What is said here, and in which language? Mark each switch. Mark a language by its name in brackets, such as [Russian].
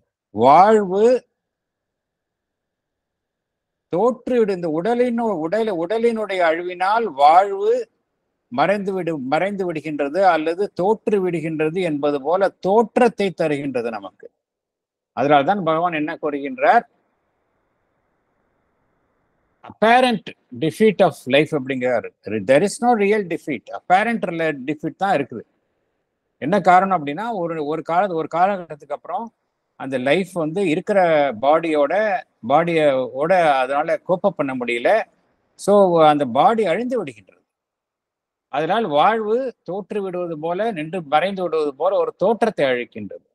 [Tamil] வாழ்வு தோற்றுவிடு. இந்த உடலினுடைய அழிவினால் வாழ்வு மறைந்து விடுகின்றது அல்லது தோற்று விடுகின்றது என்பது போல தோற்றத்தை தருகின்றது நமக்கு. அதனால்தான் பகவான் என்ன கூறுகின்றார்? [English] apparent defeat of life [Tamil] அப்படிங்கிறார். [English] there is no real defeat, apparent defeat [Tamil] தான் இருக்குது. என்ன காரணம் அப்படின்னா, ஒரு காலகட்டத்துக்கு அப்புறம் அந்த லைஃப் வந்து இருக்கிற பாடியோட அதனால கோப்பப் பண்ண முடியல. ஸோ அந்த பாடி அழிந்து விடுகின்றது. அதனால் வாழ்வு தோற்று விடுவது போல, நின்று மறைந்து விடுவது போல ஒரு தோற்றத்தை அழிக்கின்றது.